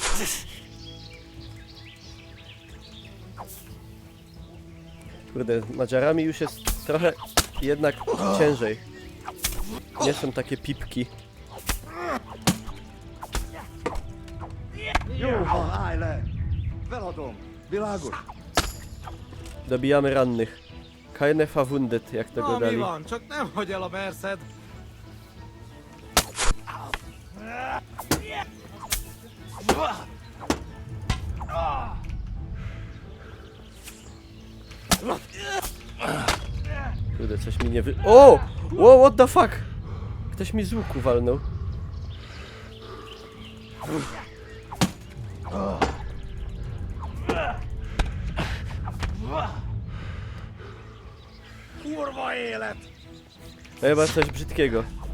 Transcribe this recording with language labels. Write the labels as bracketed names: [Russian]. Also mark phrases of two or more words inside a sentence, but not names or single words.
[Polish] Kurde, Madziarami już jest trochę jednak ciężej. Nie są takie pipki. Dobijamy rannych. [German] Keine verwundet, [Polish] jak tego dali. Kurde, coś mi nie wy... O! O, [English] what the fuck? [Polish] Ktoś mi z łuku walnął. To chyba coś brzydkiego.